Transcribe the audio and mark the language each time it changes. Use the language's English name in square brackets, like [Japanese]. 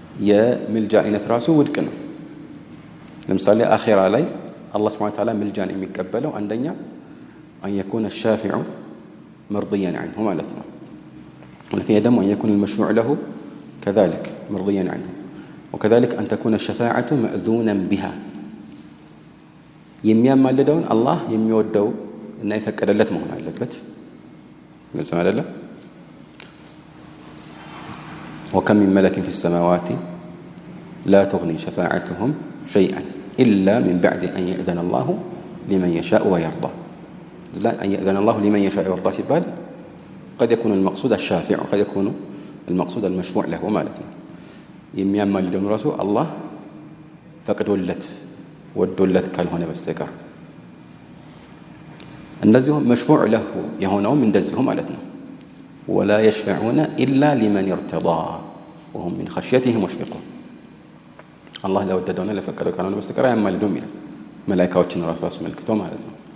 [Amharic] የምልጃ አይነት ራሱ ውድቅ ነው። ለምሳሌ አኺራ ላይ አላህ Subhanahu Wa Ta'ala ምልጃን የሚቀበለው አንደኛ [Arabic] أن يكون الشافع مرضيا عنه [Amharic] ማለት ነው። ሁለተኛ ደግሞ [Arabic] أن يكون المشفوع له كذلك مرضيا عنه وكذلك أن تكون الشفاعة مأذونا بها [Amharic] የሚያማልደውን አላህ የሚወደው እና የፈቀደለት መሆን አለበት። ግልጽ አይደለም? [Arabic] وكم من ملك في السماوات لا تغني شفاعتهم شيئا إلا من بعد أن يأذن الله لمن يشاء ويرضى. لا أن يأذن الله لمن يشاء ويرضى ሲባል قد يكون المقصود الشافع وقد يكون المقصود المشفوع له [Amharic] ማለት ነው። የሚያማልደውን ራሱ አላህ ፈቅዶለት ወዶለት ካልሆነ በስተቀር እንደዚሁ መሽፉዕ ለሁ የሆነውም እንደዚሁ ማለት ነው። [Arabic] ولا يشفعون إلا لمن ارتضى وهم من خشيته مشفقون الله [Amharic] لو ወደደውና ለፈቀደው ካልሆነ በስተቀር አያማልዱም ይላል። መላእክቶችን ራሱ አስመልክቶ ማለት ነው።